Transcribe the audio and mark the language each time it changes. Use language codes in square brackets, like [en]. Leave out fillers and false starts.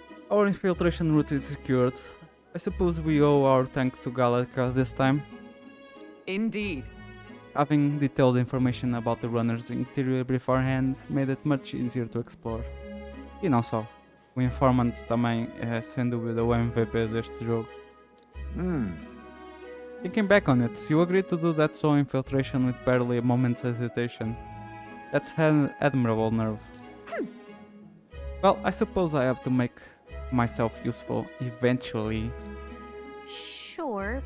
[en] Our infiltration route is secured. I suppose we owe our thanks to Galactica this time. Indeed. Having detailed information about the runner's interior beforehand made it much easier to explore. [pt] E não só. O Informant também é sem dúvida o MVP deste jogo. [en] Thinking back on it, you agreed to do that sole infiltration with barely a moment's hesitation. That's admirable nerve. Well, I suppose I have to make myself useful eventually. Sure.